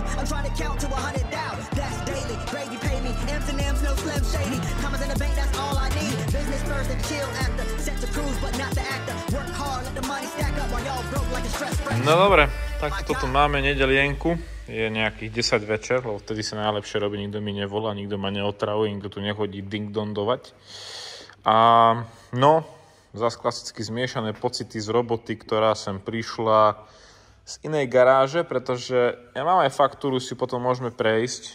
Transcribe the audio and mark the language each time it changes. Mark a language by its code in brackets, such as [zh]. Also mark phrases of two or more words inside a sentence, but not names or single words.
[en] I'm trying to count to 100 down. That's daily. Grady pay me. M's and M's, no Slim Shady. Commas in the bank, that's all I need. Business first and chill after. Set to cruise, but not the actor. Work hard, let the money stack up while y'all broke like a stress fracture. [sk] No dobre, tak toto máme nedelienku. Je nejakých 10 večer, lebo vtedy sa najlepšie robí, nikto mi nevolá, nikto ma neotravuje, nikto tu nechodí ding-dondovať. A no, zase klasicky zmiešané pocity z roboty, ktorá sem prišla z inej garáže, pretože ja mám aj faktúru, si potom môžeme prejsť.